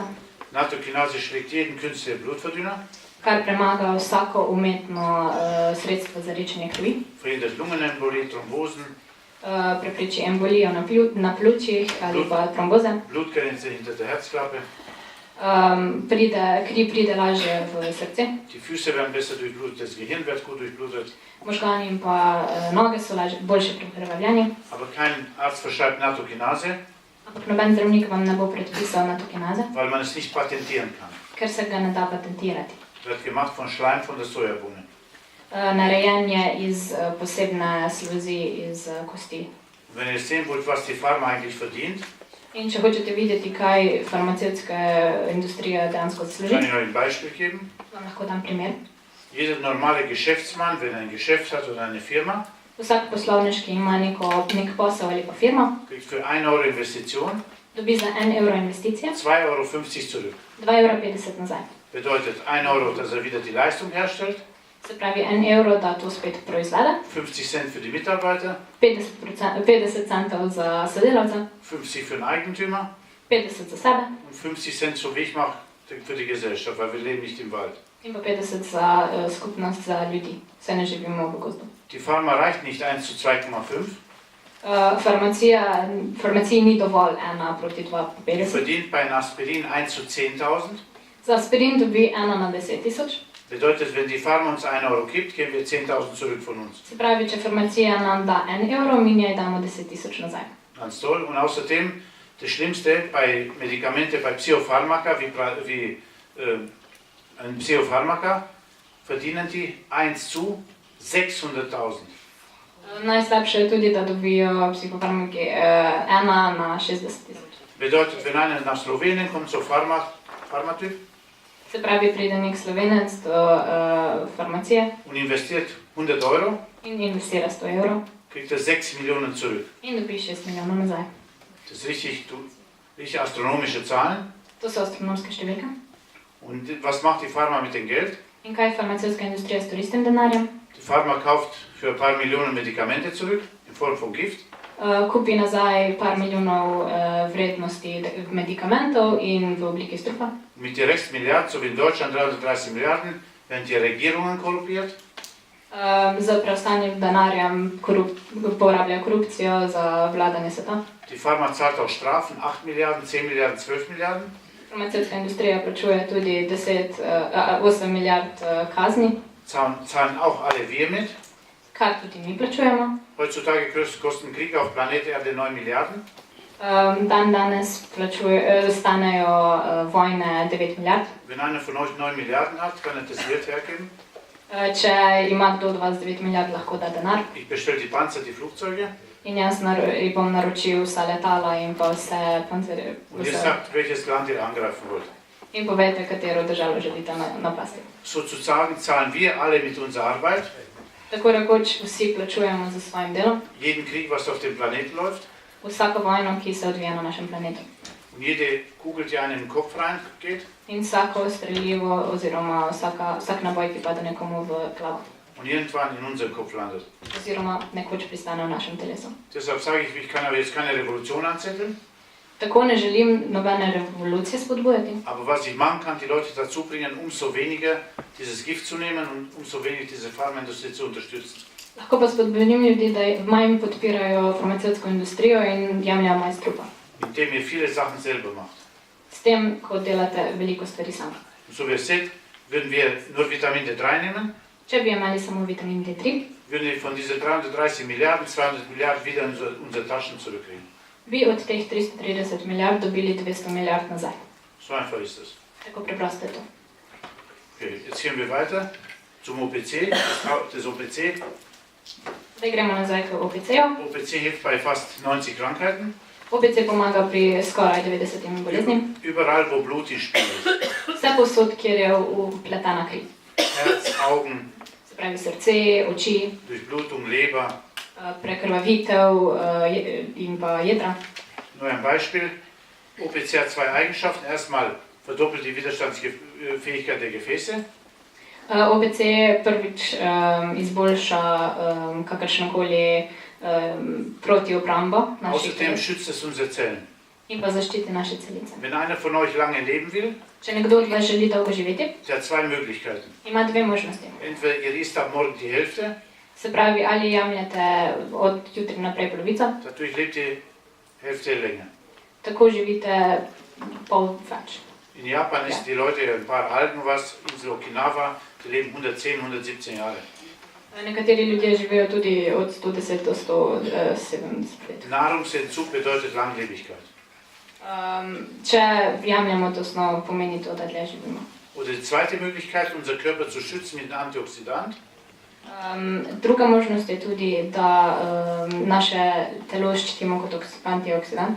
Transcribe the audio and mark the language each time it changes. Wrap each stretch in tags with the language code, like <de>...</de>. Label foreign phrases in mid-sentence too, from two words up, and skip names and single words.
<de>Nattokinase schlägt jeden künstlichen Blutverdünner,</de> <sl>kar premaga vsako umetno sredstvo za rečenje krvi.</sl> <de>verhindert Lungenembolie, Thrombosen,</de> <sl>Prepreči embolijo na pljučih ali pa tromboze.</sl> <de>Blutgrenze hinter der Herzklappe.</de> <sl>Kri pride lažje v srce.</sl> <de>Die Füße werden besser durchblutet, das Gehirn wird gut durchblutet.</de> <sl>Možgani in pa noge so boljše prekrvavljeni.</sl> <de>Aber kein Arzt verschreibt Nattokinase,</de> <sl>Ampak noben zdravnik vam ne bo predpisal natokinaze,</sl> <de>weil man es nicht patentieren kann.</de> <sl>ker se ga ne da patentirati.</sl> <de>Wird gemacht von Schleim von der Sojabohne.</de> <sl>Narejen je iz posebne sluzi iz kosti.</sl> <de>Wenn ihr sehen wollt, was die Pharma eigentlich verdient,</de> <sl>In če hočete videti, kaj farmacevtska industrija dejansko zasluži,</sl> <de>kann ich euch ein Beispiel geben.</de> <sl>vam lahko dam primer.</sl> <de>Jeder normale Geschäftsmann, wenn er ein Geschäft hat oder eine Firma,</de> <sl>Vsak poslovnežki ima nek posel ali pa firma,</sl> <de>kriegt für 1 Euro Investition</de> <sl>dobi za 1 evro investicije,</sl> <de>2,50 Euro zurück.</de> <sl>2,50 evra nazaj.</sl> <de>Bedeutet 1 Euro, dass er wieder die Leistung herstellt,</de> <sl>Se pravi 1 evro, da to spet proizvede,</sl> <de>50 Cent für die Mitarbeiter,</de> <sl>50 centov za sodelavca,</sl> <de>50 für den Eigentümer</de> <sl>50 za sebe</sl> <de>und 50 Cent, so wie ich mache, für die Gesellschaft, weil wir leben nicht im Wald.</de> <sl>in pa 50 za skupnost, za ljudi. Vse ne živimo v gozdu.</sl> <de>Die Pharma reicht nicht 1 zu 2,5.</de> <sl>Farmaciji ni dovolj 1 proti 2 po</sl> <de>Die 50. verdient bei einem Aspirin 1 zu 10.000.</de> <sl>Za aspirin dobi 1 na 10.000.</sl> <de>Bedeutet, wenn die Pharma uns 1 Euro gibt, geben wir 10.000 zurück von uns.</de> <sl>Se pravi, če farmacija nam da 1 evro, mi njej damo 10.000 nazaj.</sl> <de>Ganz toll. Und außerdem, das Schlimmste bei Medikamente, bei Psychopharmaka, wie ein Psychopharmaka, verdienen die 1 zu 600.000.</de> <sl>Najslabše je tudi, da dobijo psihofarmaki 1 na 60.000.</sl> <de>Bedeutet, wenn einer nach Slowenien kommt, so Pharmatyp,</de> <sl>Se pravi, pride nek Slovenec do farmacije</sl> <de>und investiert 100 Euro,</de> <sl>in investira 100 evrov</sl> <de>kriegt er 6 Millionen zurück.</de> <sl>in dobi 6 milijonov nazaj.</sl> <de>Das ist richtig astronomische Zahlen.</de> <sl>To so astronomske številke.</sl> <de>Und was macht die Pharma mit dem Geld?</de> <sl>In kaj farmacevtska industrija stori s tem denarjem?</sl> <de>Die Pharma kauft für ein paar Millionen Medikamente zurück, in Form von Gift.</de> <sl>Kupi nazaj par milijonov vrednosti medikamentov in v obliki strupa.</sl> <de>Mit den Restmilliarden, so wie in Deutschland 330 Milliarden, werden die Regierungen korrumpiert.</de> <sl>Z preostanim denarjem porabljajo korupcijo za vladanje sveta.</sl> <de>Die Pharma zahlt auch Strafen, 8 Milliarden, 10 Milliarden, 12 Milliarden.</de> <sl>Farmacevtska industrija plačuje tudi 8 milijard kazni,</sl> <de>Zahlen auch alle wir mit.</de> <sl>kar tudi mi plačujemo.</sl> <de>Heutzutage kostet ein Krieg auf Planet Erde 9 Milliarden.</de> <sl>Dan danes stanejo vojne 9 milijard.</sl> <de>Wenn einer von euch 9 Milliarden hat, kann er das Geld hergeben.</de> <sl>Če ima kdo od vas 9 milijard, lahko da denar.</sl> <de>Ich bestelle die Panzer, die Flugzeuge.</de> <sl>In jaz bom naročil vsa letala in pa vse pancerje.</sl> <de>Und ihr sagt, welches Land ihr angreifen wollt.</de> <sl>In povejte, katero državo želite napasti.</sl> <de>Sozusagen zahlen wir alle mit unserer Arbeit.</de> <sl>Tako rekoč vsi plačujemo za svojim delom.</sl> <de>Jeden Krieg, was auf dem Planeten läuft.</de> <sl>Vsako vojno, ki se odvija na našem planetu.</sl> <de>Und jede Kugel, die einem in den Kopf reingeht.</de> <sl>In vsako streljivo oziroma vsak naboj, ki pade nekomu v glavo.</sl> <de>Und irgendwann in unserem Kopf landet.</de> <sl>Oziroma nekoč pristane v našem telesu.</sl> <de>Deshalb sage ich, ich kann aber jetzt keine Revolution anzetteln.</de> <sl>Tako ne želim nobene revolucije spodbujati.</sl> <de>Aber was ich machen kann, die Leute dazu bringen, umso weniger dieses Gift zu nehmen und umso weniger diese Pharmaindustrie zu unterstützen.</de> <sl>Lahko pa spodbudim ljudi, da manj podpirajo farmacevtsko industrijo in jemljajo manj strupa.</sl> <de>Indem ihr viele Sachen selber macht.</de> <sl>S tem, ko delate veliko stvari sami.</sl> <de>Und so wie ihr seht, würden wir nur Vitamin D3 nehmen,</de> <sl>Če bi imeli samo vitamin D3,</sl> <de>würden wir von diesen 330 Milliarden, 200 Milliarden wieder in unsere Taschen zurückkriegen.</de> <sl>bi od teh 330 milijard dobili 200 milijard nazaj.</sl> <de>So einfach ist das.</de> <sl>Tako preprosto je to.</sl> <de>Okay, jetzt gehen wir weiter zum OPC. Das OPC.</de> <sl>Zdaj gremo nazaj k OPC-ju.</sl> <de>OPC hilft bei fast 90 Krankheiten.</de> <sl>OPC pomaga pri skoraj 90 boleznim.</sl> <de>Überall, wo Blut im Spiel ist.</de> <sl>Vse posod, kjer je vpletana kri.</sl> <de>Herz, Augen,</de> <sl>Se pravi srce, oči,</sl> <de>Durchblutung, Leber.</de> <sl>prekrvavitev in pa jedra.</sl> <de>Nur ein Beispiel. OPC hat zwei Eigenschaften. Erstmal verdoppelt die Widerstandsfähigkeit der Gefäße.</de> <sl>OPC prvič izboljša kakršnokoli protiobrambo naših</sl> <de>Außerdem</de> <sl>teles</sl> <de>schützt es unsere Zellen.</de> <sl>in pa zaščiti naše celice.</sl> <de>Wenn einer von euch lange leben will,</de> <sl>Če nekdo od vas želi dolgo živeti,</sl> <de>der hat zwei Möglichkeiten.</de> <sl>ima dve možnosti.</sl> <de>Entweder ihr isst ab morgen die Hälfte,</de> <sl>Se pravi, ali jemljete od jutri naprej polovico,</sl> <de>dadurch lebt die Hälfte länger.</de> <sl>tako živite pol več.</sl> <de>In Japan ist die Leute, ein paar Alten was, Insel Okinawa, die leben 110, 117 Jahre.</de> <sl>Nekateri ljudje živijo tudi od 110 do 170 let.</sl> <de>Nahrungsentzug bedeutet Langlebigkeit.</de> <sl>Če jemljemo to snov, pomeni to, da dlje živimo.</sl> <de>Oder die zweite Möglichkeit, unser Körper zu schützen mit einem Antioxidant.</de> <sl>Druga možnost je tudi, da naše telo ščitimo kot antioksidant.</sl>